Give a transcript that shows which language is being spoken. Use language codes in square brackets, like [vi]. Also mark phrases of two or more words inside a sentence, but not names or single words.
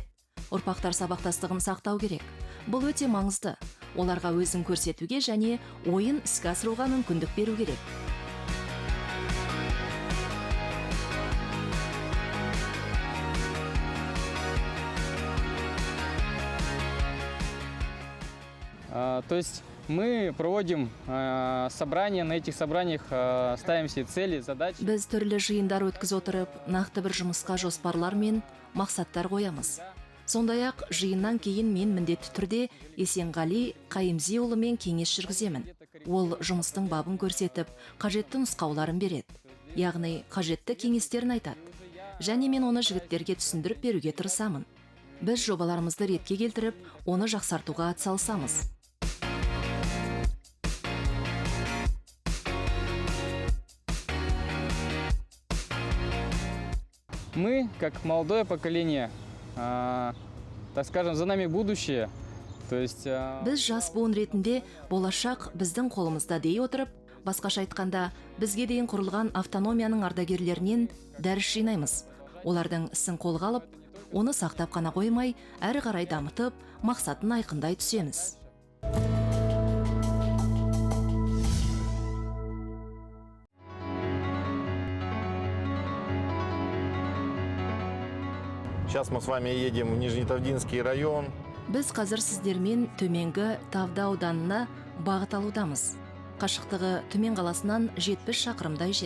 [kk] Ұрпақтар сабақтастығын сақтау керек. Бұл өте маңызды. Оларға өзін көрсетуге және ойын іске асыруға мүмкіндік беру керек. [ru] То есть мы проводим собрания, на этих собраниях ставим себе цели, задачи. [kk] Біз түрлі жиындар өткізіп отырып, нақты бір жұмысқа жоспарлар мен мақсаттар қоямыз. Сондай-ақ жиыннан кейін мен міндетті түрде Есенғали Қайымзиұлымен кеңес жүргіземін. Ол жұмыстың бабын көрсетіп, қажетті нұсқауларын береді. Яғни қажетті кеңестерін айтады. Және мен оны жігіттерге түсіндіріп беруге тырысамын. Біз жобаларымызды ретке келтіріп, оны жақсартуға атсалысамыз. [ru] Мы, как молодое поколение, так скажем, за нами будущее. То есть... [kk] Біз жас буын ретінде болашақ біздің қолымызда дей отырып, басқаша айтқанда, бізге дейін құрылған автономияның ардагерлерінен дәріс жинаймыз. Олардың ісін қолға алып, оны сақтап қана қоймай, әрі қарай дамытып, мақсатын айқындай түсеміз. [ru] Сейчас мы с вами едем в Нижнетавдинский район. [kk] Біз қазір сіздермен төменгі Тавда ауданына бағыт алудамыз. Қашықтығы Түмен қаласынан 70 шақырымдай жер.